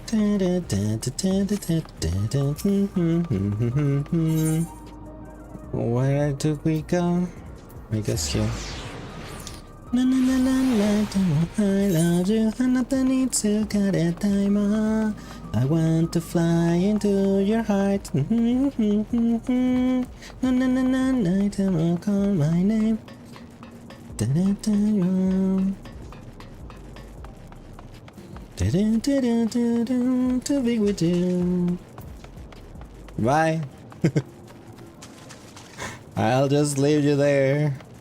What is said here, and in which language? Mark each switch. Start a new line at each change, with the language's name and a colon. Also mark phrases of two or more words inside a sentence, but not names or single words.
English: Where do we go? I guess here. Na na na na na, I love you, and nothing needs to cut a timer. I want to fly into your heart. Na na na na na, time call my name. Da da da da da da da da, to be with you. Bye. I'll just leave you there.